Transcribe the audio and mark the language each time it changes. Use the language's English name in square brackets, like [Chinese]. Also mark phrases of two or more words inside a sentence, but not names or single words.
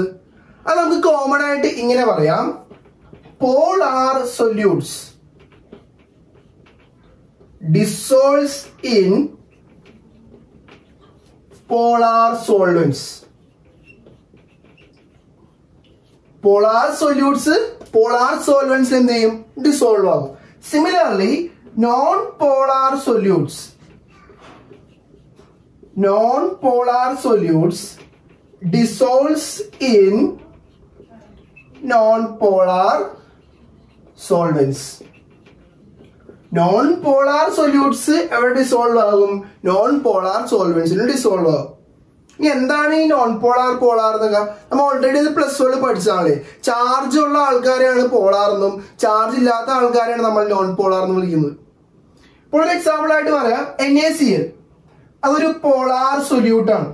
[Malayalam] അത് നമുക്ക് കോമൺ ആയിട്ട് ഇങ്ങനെ പറയാം, [English] polar solutes dissolves in polar solvents. polar solutes polar solvents [Malayalam] എന്ത് ചെയ്യും? [English] ഡിസോൾവ് ആകും. similarly non polar solutes dissolves in non-polar solvents. Non-polar solutes [Malayalam] എവിടെ ഡിസോൾവ് ആകും? [English] non-polar solvents ഡിസോൾവ് ആകും. [Malayalam] ഇനി എന്താണ് ഈ [English] non polar polar [Malayalam] എന്നൊക്കെ? നമ്മൾ ഓൾറെഡി ഇത് [English] plus one [Malayalam] പഠിച്ചതാണ്. ചാർജ് ഉള്ള ആൾക്കാരെയാണ് പോളാർ എന്നും ചാർജ് ഇല്ലാത്ത ആൾക്കാരെയാണ് നമ്മൾ [English] non polar [Malayalam] എന്ന് വിളിക്കുന്നത്. ഇപ്പോൾ ഒരു എക്സാമ്പിൾ ആയിട്ട് പറയാം, NaCl. അതൊരു [English] polar solute [Malayalam] ആണ്.